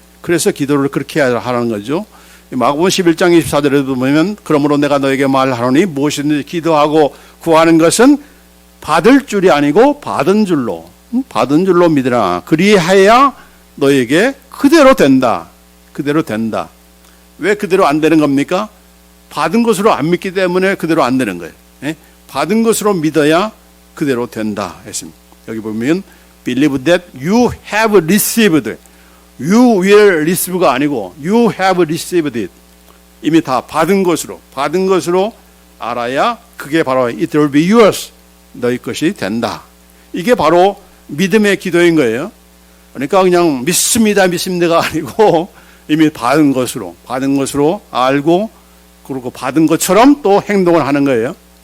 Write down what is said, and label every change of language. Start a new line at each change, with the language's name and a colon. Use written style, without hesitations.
Korean: 그래서 기도를 그렇게 하라는 거죠. 마가복음 11장 24절에도 보면 그러므로 내가 너에게 말하노니 무엇이든지 기도하고 구하는 것은 받을 줄이 아니고 받은 줄로 믿으라. 그리하여야 너에게 그대로 된다. 그대로 된다. 왜 그대로 안 되는 겁니까? 받은 것으로 안 믿기 때문에 그대로 안 되는 거예요. 받은 것으로 믿어야 그대로 된다 했습니다. 여기 보면
English: believe that you have received. You will receive
Korean: 가 아니고
English: you have received it.
Korean: 이미 다 받은 것으로 알아야 그게 바로
English: it will be yours.
Korean: 너희 것이 된다. 이게 바로 믿음의 기도인 거예요. 그러니까 그냥 믿습니다가 아니고 이미 받은 것으로 알고 그리고 받은 것처럼 또 행동을 하는 거예요.